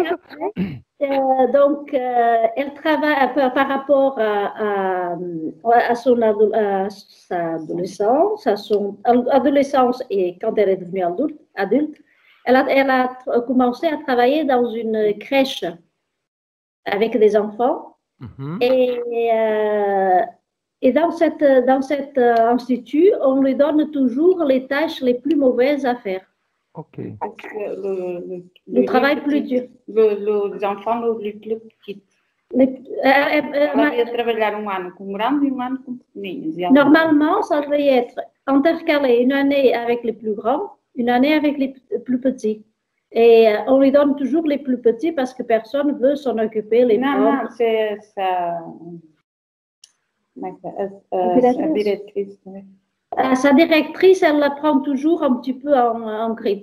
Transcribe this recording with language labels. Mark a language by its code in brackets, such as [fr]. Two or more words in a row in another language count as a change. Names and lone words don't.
[fr] Donc, elle travaille par rapport à sa adolescence et quand elle est devenue adulte, elle a commencé à travailler dans une crèche avec des enfants. Et dans cet institut, on lui donne toujours les tâches les plus mauvaises à faire. Ok. Le travail plus dur. Les enfants les plus petits. [pt] Ela ia trabalhar ano com grandes e ano com pequeninos. [fr] Normalement, ça devait être intercalé une année avec les plus grands, une année avec les plus petits. Et on lui donne toujours les plus petits parce que personne ne veut s'en occuper. Non, c'est ça. Sa directrice, elle la prend toujours un petit peu en grippe.